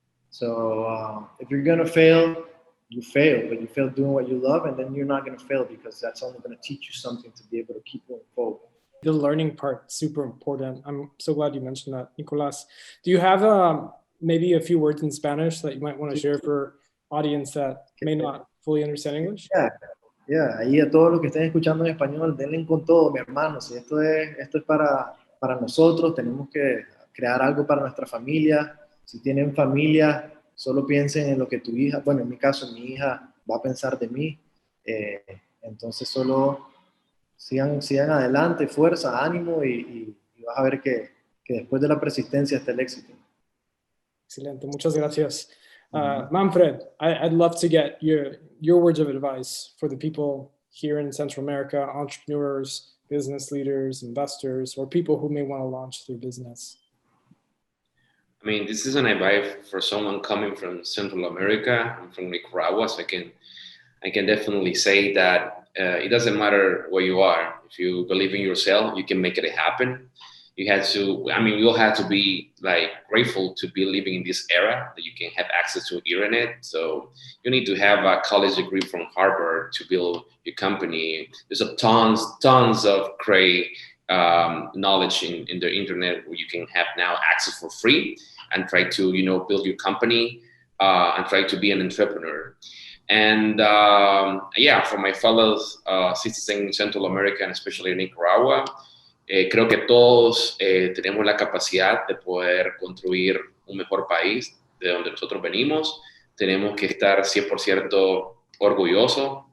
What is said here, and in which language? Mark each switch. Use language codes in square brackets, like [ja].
[en] So if you're gonna fail, you fail, but you fail doing what you love, and then you're not gonna fail, because that's only gonna teach you something to be able to keep going forward. The learning part, super important. I'm so glad you mentioned that, Nicolas. Do you have maybe a few words in Spanish that you might want to share for audience that may not fully understand English? Yeah. [es] Ahí a todos los que estén escuchando en español, denle con todo, mi hermano. Si esto es para nosotros, tenemos que crear algo para nuestra familia. Si tienen familia, solo piensen en lo que tu hija, bueno, en mi caso, mi hija va a pensar de mí. Entonces solo sigan adelante, fuerza, ánimo, y vas a ver que después de la persistencia está el éxito. Excelente, muchas gracias. [en] Manfred, I'd love to get your words of advice for the people here in Central America, entrepreneurs, business leaders, investors, or people who may want to launch their business. I mean, this is an advice for someone coming from Central America. I'm from Nicaragua, so I can definitely say that it doesn't matter where you are. If you believe in yourself, you can make it happen. We all have to be grateful to be living in this era that you can have access to internet. So you need to have a college degree from Harvard to build your company. There's tons of great knowledge in the internet where you can have now access for free and try to build your company and try to be an entrepreneur. And for my fellow citizens in Central America and especially in Nicaragua, [es] creo que todos tenemos la capacidad de poder construir un mejor país de donde nosotros venimos. Tenemos que estar 100% orgullosos